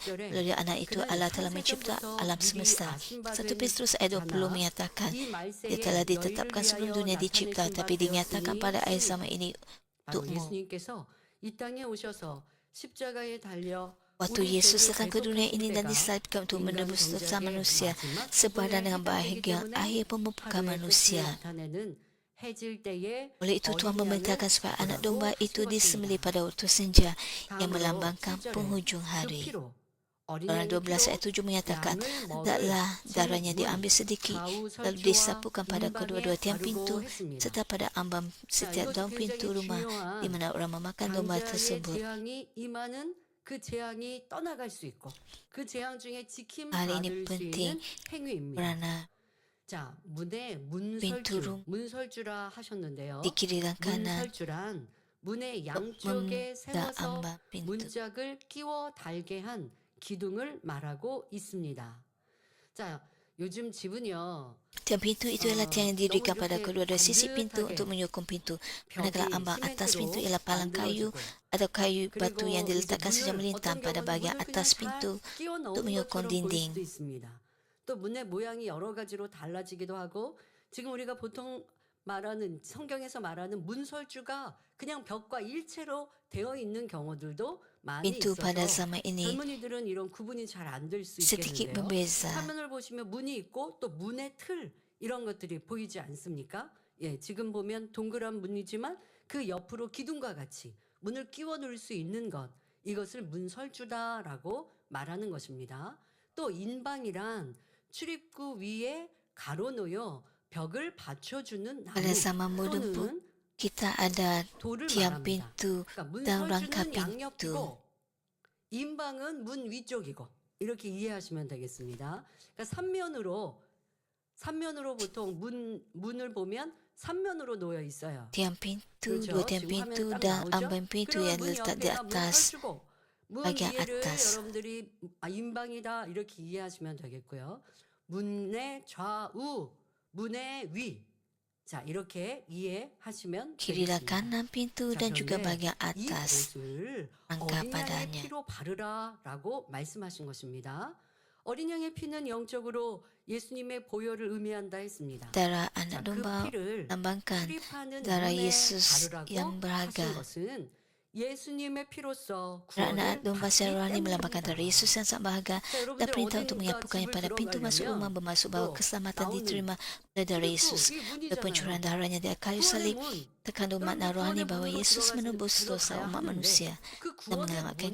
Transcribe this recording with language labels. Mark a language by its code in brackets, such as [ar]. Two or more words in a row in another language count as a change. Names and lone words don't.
[ms] Melalui anak itu, Allah telah mencipta alam semesta. 1 Petrus ayat 20 menyatakan, dia telah ditetapkan sebelum dunia dicipta, tapi dinyatakan pada akhir zaman ini untukmu. Waktu Yesus datang ke dunia ini dan disalibkan untuk menebus dosa manusia, sepadan dengan bahagian akhir pembukaan manusia. [ko] 해질 때에 [ms] Oleh itu Tuhan [ko] 어린 [ms] memerintahkan [ko] 양을 [ms] supaya anak [ko] 보라고 [ms] domba itu disembelih [ko] 말씀하십니다. [ms] pada waktu senja yang [ko] 다음으로 [ms] melambangkan [ko] 7절에 [ms] penghujung [ko] 그 [ms] hari. [ko] 피로 어린 [ms] Keluaran [ko] 양의 [ms] 12 ayat [ko] 피로 [ms] 7 menyatakan, [ko] 양을 먹을 [ms] hendaklah darahnya [ko] 진 문, [ms] diambil sedikit, [ko] 좌우 [ms] lalu [ko] 설주와 [ms] disapukan pada kedua-dua [ko] 인방에 [ms] tiang [ko] 바르고 [ms] pintu, [ko] 했습니다. [ms] serta pada ambang [ko] 자, [ms] setiap [ko] 이것이 [ms] daun pintu [ko] 굉장히 [ms] rumah di [ko] 중요한 [ms] mana orang memakan domba [ko] 장자의 [ms] tersebut. [ko] 재앙이 임하는 그 재앙이 떠나갈 수 있고 그 재앙 중에 지킴 [ms] Hal ini [ko] 받을 수 [ms] penting [ko] 있는 행위입니다. [ms] kerana [ko] 자, 문에 [ms] pintu rum [ko] 문설주라 하셨는데요. [ms] di kiri dan kanan [ko] 문설주란 문의 [ms] untuk [ko] 양쪽에 세워서 [ms] ambang pintu. [ko] 문짝을 끼워 달게 한 기둥을 말하고 있습니다. 자, 요즘 집은요. [ms] Tiang pintu itu ialah tiang yang didirikan [ko] 너무 [ms] pada [ko] 이렇게 [ms] kedua-dua sisi pintu [ko] 반듯하게 [ms] untuk menyokong pintu. Manakala [ko] 벽이 [ms] ambang atas pintu [ko] 시멘트로 [ms] ialah palang kayu [ko] 만들어지고 [ms] atau kayu batu [ko] 그리고 [ms] yang [ko] 이제 [ms] diletakkan secara [ko] 문을 [ms] melintang [ko] 어떤 [ms] pada [ko] 경우는 [ms] bahagian [ko] 문을 그냥 [ms] atas [ko] 다 [ms] pintu [ko] 끼워 [ms] untuk [ko] 넣은 [ms] menyokong [ko] 것처럼 보일 [ms] dinding. [ko] 수도 있습니다. 또 문의 모양이 여러 가지로 달라지기도 하고 지금 우리가 보통 말하는 성경에서 말하는 문설주가 그냥 벽과 일체로 되어 있는 경우들도 많이 [ms] Pintu pada [ko] 있어서 [ms] zaman ini [ko] 젊은이들은 이런 구분이 잘 안 될 수 [ms] sedikit [ko] 있겠는데요. [ms] berbeza. [ko] 화면을 보시면 문이 있고 또 문의 틀 이런 것들이 보이지 않습니까? 예, 지금 보면 동그란 문이지만 그 옆으로 기둥과 같이 문을 끼워 넣을 수 있는 것 이것을 문설주다라고 말하는 것입니다. 또 인방이란 출입구 위에 가로놓여 벽을 받쳐주는 나무 [ms] Pada zaman moden pun [ko] 또는 [ms] kita ada [ko] 돌을 [ms] tiang [ko] 말합니다. [ms] pintu [ko] 그러니까 [ms] dan rangka [ko] 문설주는 [ms] pintu. [ko] 양옆이고 인방은 문 위쪽이고 이렇게 이해하시면 되겠습니다. 그러니까 삼면으로 보통 문을 보면 삼면으로 놓여 있어요. [ms] Tiang pintu, [ko] 그렇죠? [ms] dua tiang [ko] 지금 [ms] pintu [ko] 화면 딱 [ms] dan [ko] 나오죠? [ms] ambang pintu [ko] 그러면 [ms] yang [ko] 문 [ms] diletak di [ko] 옆에가 문 [ms] atas [ko] 설주고 문 [ms] bahagian [ko] 뒤를 [ms] atas. [ko] 여러분들이 인방이다 이렇게 이해하시면 되겠고요. 문의 좌우, 문의 위. 자, 이렇게 이해하시면 [ms] Kiri dan [ko] 되겠습니다. [ms] kanan pintu [ko] 자, [ms] dan juga [ko] 그런데 [ms] bahagian [ko] 이 [ms] atas [ko] 옷을 [ms] rangka [ko] 어린 양의 [ms] padanya. [ko] 피로 바르라라고 말씀하신 것입니다. 어린 양의 피는 영적으로 예수님의 보혈을 의미한다 했습니다. [ms] Darah [ko] 자, [ms] anak [ko] 그 [ms] domba [ko] 피를 [ms] lambangkan [ko] 출입하는 [ms] darah [ko] 문에 [ms] Yesus [ko] 바르라고 [ms] yang [ko] 하신 [ms] berharga. [ko] 것은 예수님의 피로써 [ms] Darah anak [ko] 구원을 [ms] domba [ko] 받기 [ms] secara rohani melambangkan darah [ko] 때문입니다. [ms] Yesus yang sangat berharga [ko] 자, [ms] dan [ko] 여러분들 [ms] perintah untuk [ko] 어디니까 [ms] menyapukannya [ko] 집을 [ms] pada pintu masuk rumah [ko] 들어가려면 [ms] bermaksud bahawa [ko] 또 [ms] keselamatan [ko] 나오는 [ms] diterima oleh darah Yesus. pintu, 이 Oleh pencurahan [ko] 문이잖아요. [ms] darahnya di kayu [ko] 구원의 [ms] salib [ko] 문. [ms] terkandung makna [ko] 여러분들 [ms] rohani [ko] 구원의 [ms] bahwa [ko] 문으로 [ms] Yesus [ko] 들어가야 [ms] menebus dosa umat [ko] 하는데 [ms] manusia [ko] 그 [ms] dan [ko] 구원의 [ms] menyelamatkan